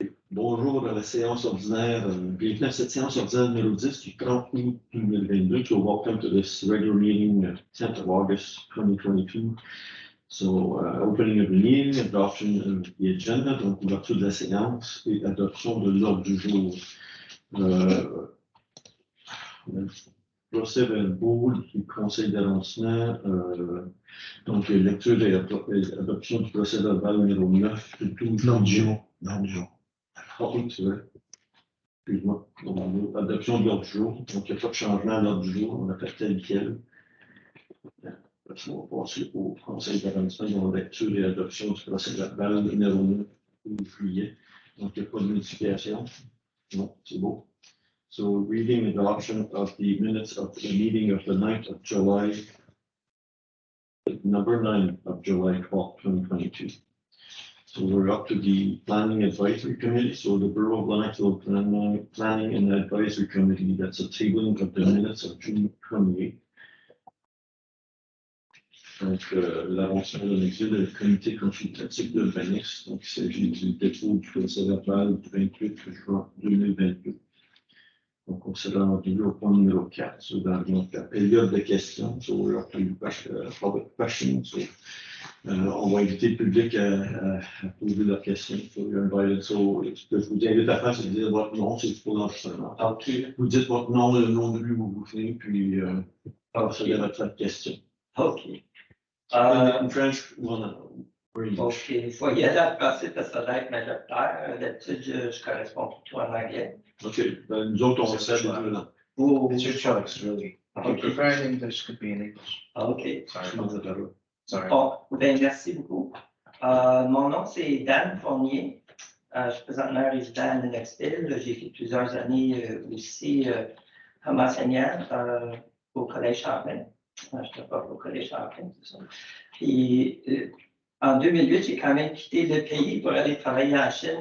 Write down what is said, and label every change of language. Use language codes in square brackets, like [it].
[fr] Bonjour à la séance ordinaire. Bienvenue à cette séance ordinaire numéro 10 du 30 août 2022. [en] So welcome to this regular meeting, 10th of August 2022. So opening of the meeting, adoption of the agenda, [fr] donc ouverture de la séance et adoption de l'ordre du jour. Procès verbaux du Conseil d'arrondissement, donc lecture et adoption du procès verbal numéro 9 du 12 juillet. L'ordre du jour. Ah oui, c'est vrai. Excuse-moi. Adoption de l'ordre du jour. Donc, il n'y a pas de changement à l'ordre du jour. On a fait tel quel. On va passer au Conseil d'arrondissement de lecture et adoption du procès verbal numéro 9 du juillet. Donc, il n'y a pas de modification. Non, c'est beau. [en] So, reading and adoption of the minutes of the meeting of the 9th of July, number 9 of July 12, 2022. So we're up to the Planning Advisory Committee. So the Borough of Lennoxville Planning and Advisory Committee, that's a tabling of the minutes of June 28. [fr] Donc, l'avancement de Lennoxville, le comité consultatif de l'urbanisme. Donc, il s'agit du dépôt du procès verbal du 28 juin 2022. Donc, on s'est rendu au point numéro 4, so dans la période de questions. [en] So we're up to public questions. [fr] So, on va inviter le public à poser leurs questions. [en] So you're invited. [fr] So, ce que je vous invite à faire, c'est de dire votre nom, c'est pour l'enregistrement. OK. Vous dites votre nom et le nom de lui où vous venez, puis ça va être votre question. OK. [en] In French, or English? OK. [fr] Il faut y aller à passer parce que ça va être majoritaire. D'habitude, je corresponds plutôt en anglais. OK. Ben, nous autres, on va faire les deux là. [en] It's your choice, really. If you prefer in English, could be in English. OK. Sorry. [fr] Bon, ben, merci beaucoup. Mon nom, c'est Dan Fournier. Je suis présentement résident à Lennoxville. J'ai fait plusieurs années aussi comme enseignant au Collège Champlain. Je n'étais pas au Collège Champlain, c'est ça. Puis, en 2008, j'ai quand même quitté le pays pour aller travailler en Chine.